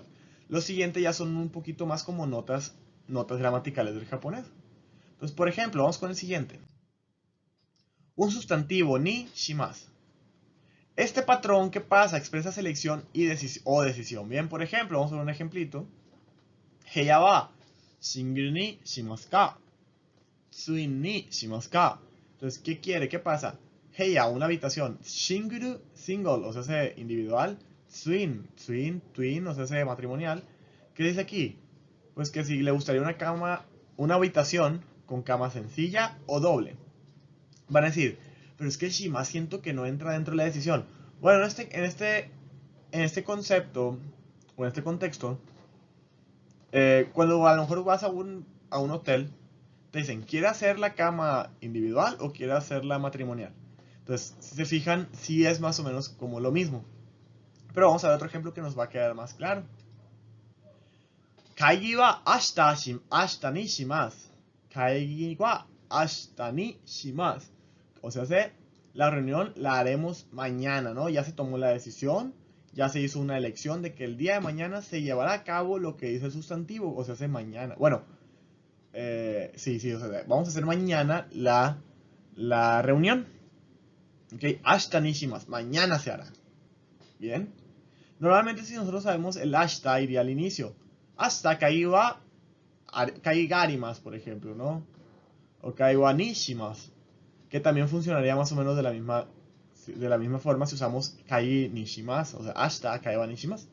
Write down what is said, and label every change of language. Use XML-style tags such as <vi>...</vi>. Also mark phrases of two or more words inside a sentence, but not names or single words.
<es>Lo siguiente ya son un poquito más como notas gramaticales del japonés. Entonces, por ejemplo, vamos con el siguiente. Un sustantivo</es> <ja>ni shimasu.</ja> <es>Este patrón que pasa expresa selección o decisión. Bien, por ejemplo, vamos a ver un ejemplito.</es> <ja>部屋はシングルにしますか? ツインにしますか?</ja> <es>Entonces, ¿qué quiere? ¿Qué pasa? Heya, una habitación. Shinguru, single, o sea, individual. Twin, o sea, matrimonial. ¿Qué dice aquí? Pues que si le gustaría una habitación con cama sencilla o doble. Van a decir, pero es que Shima siento que no entra dentro de la decisión. Bueno, en este concepto, o en este contexto, cuando a lo mejor vas a un hotel, te dicen, ¿quiere hacer la cama individual o quiere hacerla matrimonial? Entonces, si se fijan, sí es más o menos como lo mismo. Pero vamos a ver otro ejemplo que nos va a quedar más claro.</es> <ja>会議は明日にします. 会議は明日にします.</ja> <es>O sea, la reunión la haremos mañana, ¿no? Ya se tomó la decisión, ya se hizo una elección de que el día de mañana se llevará a cabo lo que dice el sustantivo, o sea, mañana. Bueno, sí, o sea, vamos a hacer mañana la reunión.</es> <ja>Ok, 明日にします,</ja> <es>mañana se hará. Bien. Normalmente si nosotros sabemos el ashita iría al inicio. Hasta kaigarimas, por ejemplo, ¿no? O</es> <ja>kaiwa ni shimasu,</ja> <es>que también funcionaría más o menos de la misma forma si usamos</es> <ja>kai ni shimasu,</ja> <es>o sea, hasta</es> <ja>kaiwa ni shimasu.</ja>